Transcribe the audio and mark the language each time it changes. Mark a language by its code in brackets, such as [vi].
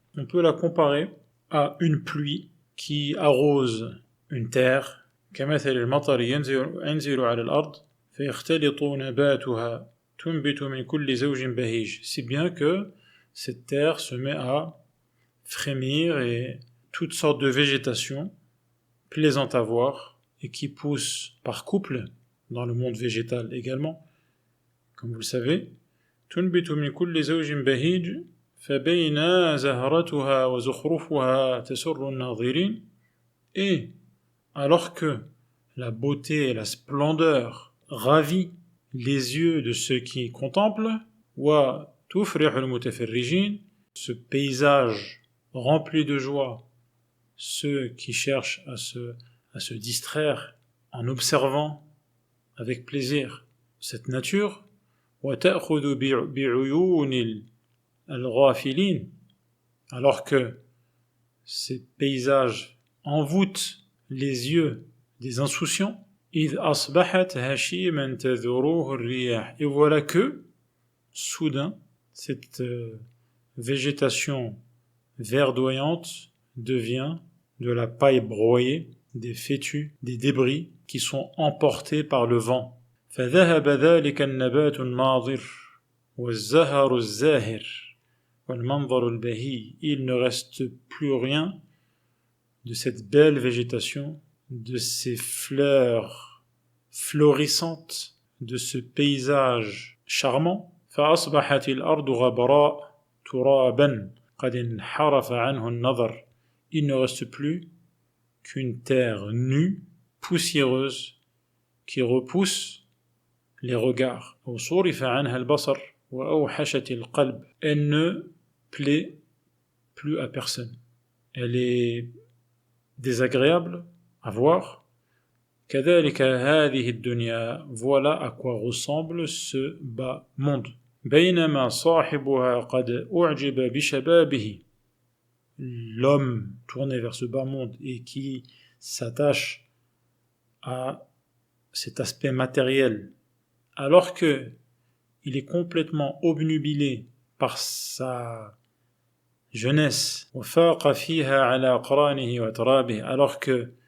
[fr] On peut la comparer à une pluie qui arrose une terre, [ar] كمثل المطر ينزل على الأرض فيختلط نباتها تنبت من كل زوج بهيج, [fr] si bien que cette terre se met à frémir et toutes sortes de végétation plaisantes à voir et qui poussent par couple dans le monde végétal également, comme vous le savez. [ar] تنبت من كل زوج بهيج فبين زهرتها وزخرفها تسر الناظرين. [fr] Et alors que la beauté et la splendeur ravit les yeux de ceux qui contemplent, [ar] وتفرح المتفرجين, [fr] ce paysage rempli de joie ceux qui cherchent à se distraire en observant avec plaisir cette nature, [ar] وتأخذ بعيون الغافلين, [fr] alors que ces paysages envoûtent les yeux des insouciants. [ar] إذ أصبحت هشيما تذروه الرياح, [fr] et voilà que soudain cette végétation verdoyante devient de la paille broyée, des fétus, des débris qui sont emportés par le vent. [ar] فذهب ذلك النبات الناظر والزهر الزاهر والمنظر البهي. [fr] Il ne reste plus rien de cette belle végétation, de ces fleurs florissantes, de ce paysage charmant. [ar] فأصبحت الأرض غبراء ترابا قد انحرف عنه النظر. [fr] Il ne reste plus qu'une terre nue, poussiéreuse, qui repousse les regards. [ar] وصرف عنها البصر وأوحشت القلب. [fr] Elle ne plaît plus à personne. Elle est désagréable à voir. [ar] كذلك هذه الدنيا, [fr] voilà à quoi ressemble ce bas monde. [ar] بينما صاحبها قد أعجب بشبابه. [fr] L'homme tourné vers ce bas monde et qui s'attache à cet aspect matériel, alors que il est complètement obnubilé par sa jeunesse, alors que